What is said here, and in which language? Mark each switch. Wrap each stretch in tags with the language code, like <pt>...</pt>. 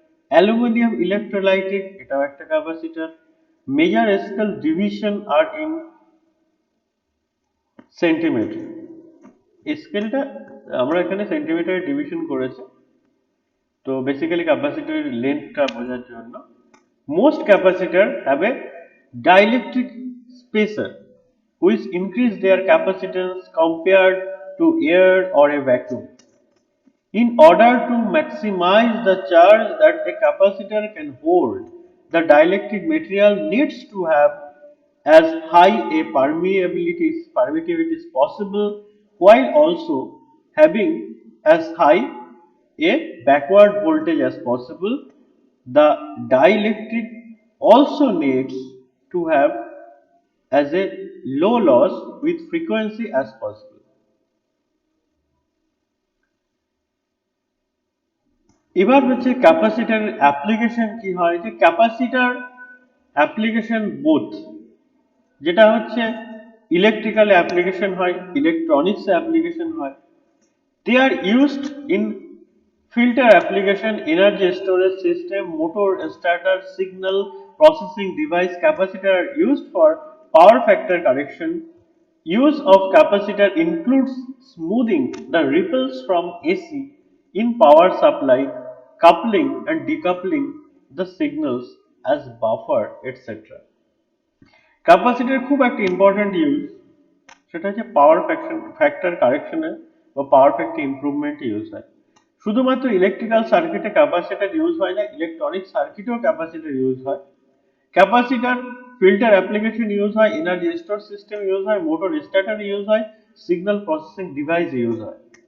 <bn>Aluminium electrolytic, এটাও একটা capacitor.</bn> <en>Measure scale division are in centimetre.</en> <bn>স্কেলটা আমরা এখানে সেন্টিমিটারে ডিভিশন করেছি, তো বেসিক্যালি ক্যাপাসিটরের লেন্থটা বোঝার জন্য।</bn> <en>Most capacitor have a dielectric spacer which increase their capacitance compared to air or a vacuum. In order to maximize the charge that a capacitor can hold, the dielectric material needs to have as high a permittivity as possible, while also having as high a backward voltage as possible. The dielectric also needs to have as a low loss with frequency as possible.</en> <bn>এবার হচ্ছে capacitor application কি হয়, যে capacitor application both, যেটা হচ্ছে electrical application হয়, electronics application হয়।</bn> <en>They are used in filter application, energy storage system, motor starter, signal processing device. Capacitor are used for power factor correction. Use of capacitor includes smoothing the ripples from AC in power supply, coupling and decoupling the signals as buffer, etc.</en> <bn>Capacitor খুব একটা important use, সেটা হচ্ছে power factor কারেকশনে বা power factor ইমপ্রুভমেন্টে use হয়। শুধুমাত্র electrical সার্কিটে capacitor use হয় না, ইলেকট্রনিক সার্কিটেও ক্যাপাসিটর ইউজ হয়। ক্যাপাসিটর ফিল্টার অ্যাপ্লিকেশন ইউজ হয়, এনার্জি স্টোর সিস্টেম ইউজ হয়, মোটর স্টার্টার ইউজ হয়, সিগন্যাল প্রসেসিং ডিভাইস ইউজ হয়।</bn>